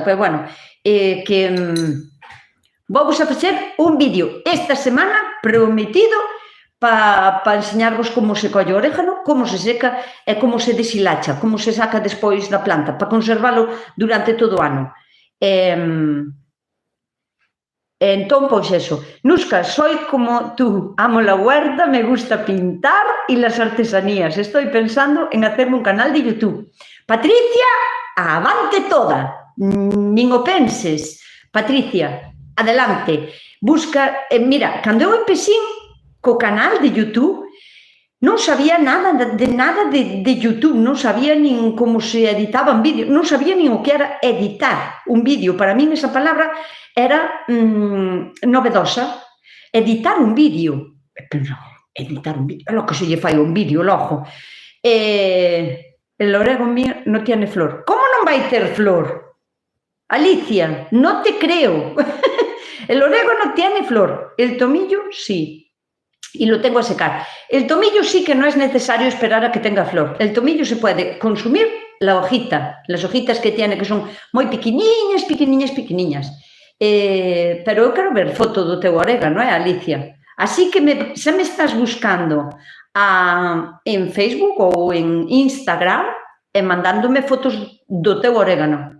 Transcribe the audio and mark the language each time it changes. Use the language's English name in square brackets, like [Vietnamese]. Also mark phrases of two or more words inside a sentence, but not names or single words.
[Galician] Pero, bueno, que vou-vos a facer un vídeo esta semana prometido para enseñarvos como se colle o orégano, como se seca e como se deshilacha, como se saca despois da planta, para conservalo durante todo o ano. Entón, pois eso. [Spanish] Nuska, soy como tú, amo la huerta, me gusta pintar y las artesanías. Estoy pensando en hacerme un canal de YouTube. [Galician] Patricia, avante toda. Nin o penses. [Spanish] Patricia, adelante. [Galician] Busca, mira, cando eu empecín co canal de YouTube, non sabía nada de YouTube, non sabía nin como se editaban vídeos, non sabía nin o que era editar un vídeo. Para min esa palabra era novedosa. Editar un vídeo. Editar un vídeo, é lo que se lle fai un vídeo, logo. [Spanish] El orégano mío non tiene flor. [Galician] Como non vai ter flor? Alicia, non te creo. [Spanish] El orégano tiene flor, el tomillo sí. Y lo tengo a secar. El tomillo sí que no es necesario esperar a que tenga flor. El tomillo se puede consumir la hojita, las hojitas que tiene, que son [Galician] moi pequeniñas, pequeniñas, pequeniñas. Pero eu quero ver foto do teu orégano, Alicia? Así que se me estás buscando en Facebook ou en Instagram e mandándome fotos do teu orégano.